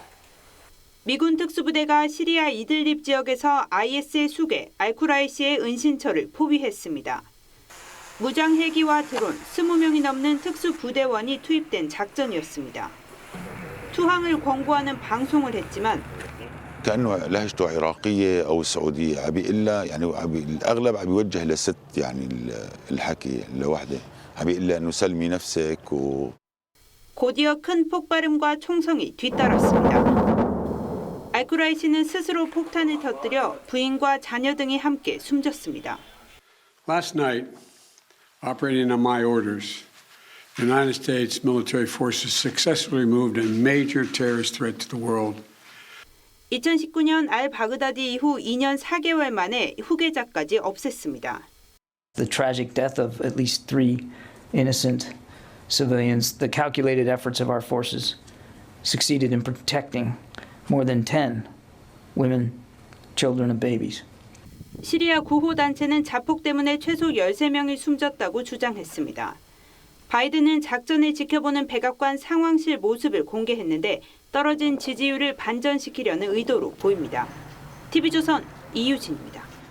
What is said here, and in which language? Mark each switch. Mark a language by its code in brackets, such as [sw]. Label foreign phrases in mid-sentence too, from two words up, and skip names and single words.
[ko] 미군 특수부대가 시리아 이들립 지역에서 IS의 수계 알쿠라이시의 은신처를 포위했습니다. 무장 헬기와 드론 20명이 넘는 특수부대원이 투입된 작전이었습니다. 투항을 권고하는 방송을 했지만 [ar] كأنه لهجته عراقية أو سعودية عم بيقول لها يعني الأغلب عم بيوجه لست يعني الحكي لوحده عم بيقول لها إنه سلمي نفسك [ko] 곧이어 큰 폭발음과 총성이 뒤따랐습니다. 알쿠라이시는 스스로 폭탄을 터뜨려 부인과 자녀 등이 함께 숨졌습니다. [en] Last night, operating on my orders, The United States military forces successfully removed a major terrorist threat to the world. [ko] 2019년 알바그다디 이후 2년 4개월 만에 후계자까지 없앴습니다. [en] The tragic death of at least 3 innocent civilians, the calculated efforts of our forces succeeded in protecting more than 10 women, children and babies. [ko] 시리아 구호단체는 자폭 때문에 최소 13명이 숨졌다고 주장했습니다. 바이든은 작전을 지켜보는 백악관 상황실 모습을 공개했는데 떨어진 지지율을 반전시키려는 의도로 보입니다. TV조선 이유진입니다.